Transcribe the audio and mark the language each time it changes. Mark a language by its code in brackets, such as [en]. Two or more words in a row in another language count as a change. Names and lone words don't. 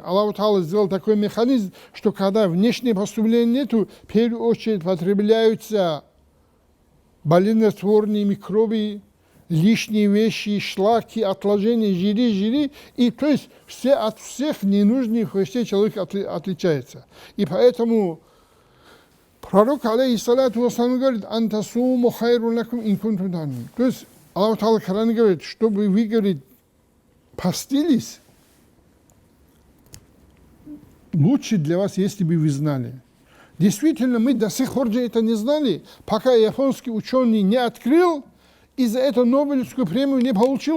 [ru] Аллах Та'ала сделал такой механизм, что когда внешнее поступление нету, в первую очередь потребляются болезнетворные микробы, лишние вещи, шлаки, отложения, жиры. И то есть от всех ненужных вещей человек отличается. И поэтому пророк, [ar] عليه الصلاة والسلام, [ru] говорит: [ar] أن تصوموا خير لكم إن كنتم تعلمون. [ru] То есть Аллах Та'ала в Коране говорит, чтобы вы, говорит, постились, лучше для вас, если бы вы знали. Действительно, мы до сих пор же это не знали, пока японский ученый не открыл и за это Нобелевскую премию не получил.